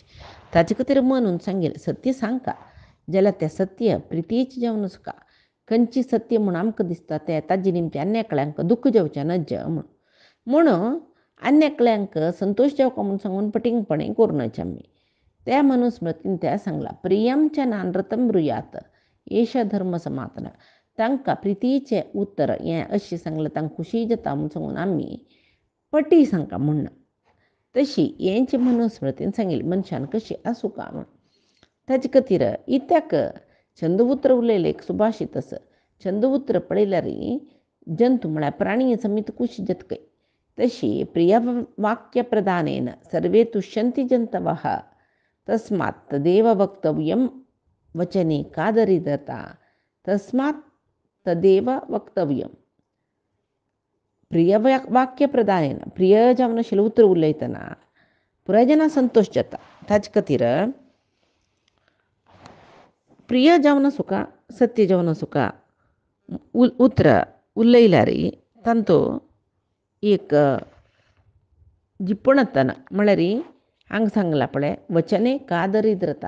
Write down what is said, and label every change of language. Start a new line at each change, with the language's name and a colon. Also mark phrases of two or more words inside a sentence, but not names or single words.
Konkani: ताचे खातीर म्हणून सांगिल्लें सत्य सांगता जाल्यार तें सत्य प्रितीचें जावन आसुका. खंयची सत्य म्हूण आमकां दिसता तें ताजे निमती आन्यकल्यांक दुख्ख जावचें नज म्हणून आन्यकल्यांक संतोश जावका म्हूण सांगून पटिंगपणें करूनच आमी. त्या मनुस्मृतीन त्या सांगला
Sanskrit: प्रियम च नानृतम ब्रुयात एष धर्म सनातन.
Konkani: तांकां प्रितीचें उतर हें अशें सांगलें तांकां खुशी जाता म्हूण सांगून आमी पटी सांगता म्हणना. तशी हेंची मनुस्मृतीन सांगिल्ली मनशान कशी आसूं का म्हूण. ताजे खातीर इत्याक छंद उतर उलयलें एक सुभाशीत आसा. छंद उतर पळयल्यार जंतू म्हळ्यार प्राणी समीत खुशी जातकय.
Sanskrit: तशी प्रिय वाक्य प्रदानेन सर्वे तुष्यन्ति जंतवः तस्मात् तदेव वक्तव्यं वचने कादरिद्रता तस्मात् तदेव वक्तव्यं. प्रिय वाक्य प्रदानेन
Konkani: प्रिय जावन आशिल्लें उतर उलयतना पुराय जाणां संतोश जाता. ताजे खातीर प्रिय जावन आसूं का सत्य जावन आसूं का उतर उलयल्यार तांतूं एक जिपणतना म्हळ्यार हांगा सांगलां पळय
Sanskrit: वचने कादरिद्रता.